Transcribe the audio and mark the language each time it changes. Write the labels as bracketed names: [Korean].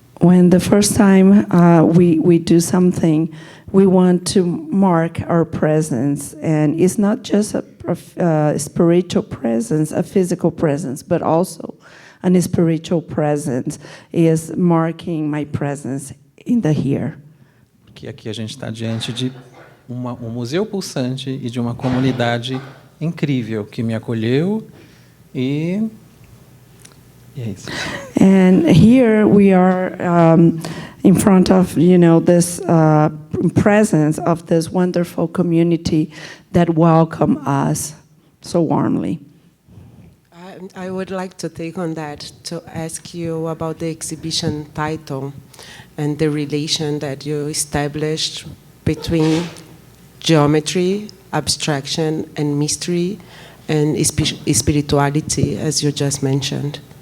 [English] When the first time we do something, we want to mark our presence, and it's not just a spiritual presence, a physical presence, but also a spiritual presence is marking my presence in the here. [Portuguese] Porque aqui a gente está diante de um museu pulsante e de uma comunidade incrível que me acolheu e é isso. [English] And here we are in front of, this presence of this wonderful community that welcome us so warmly. I would like to take on that to ask you about the exhibition title and the relation that you established between geometry, abstraction, and mystery, and spirituality, as you just mentioned.